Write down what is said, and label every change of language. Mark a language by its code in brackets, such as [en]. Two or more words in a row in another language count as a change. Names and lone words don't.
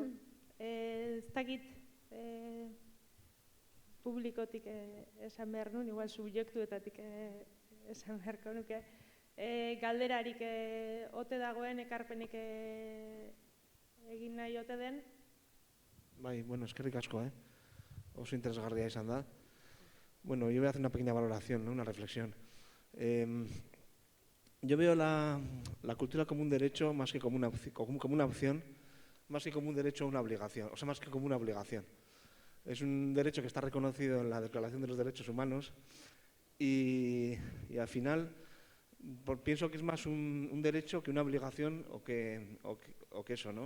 [eu] Ez dakit publikotik esan behar nuen, igual subjektuetatik esan beharko nuke. Galderarik ote dagoen, ekarpenik egin nahi ote den? Bai, eskerrik asko, oso interesgarria izan da. [es] Bueno, yo voy a hacer una pequeña valoración, una reflexión. Yo veo la cultura como un derecho más que como una opción, más que como un derecho o una obligación, o sea, más que como una obligación. Es un derecho que está reconocido en la Declaración de los Derechos Humanos y al final pienso que es más un derecho que una obligación o que eso, ¿no?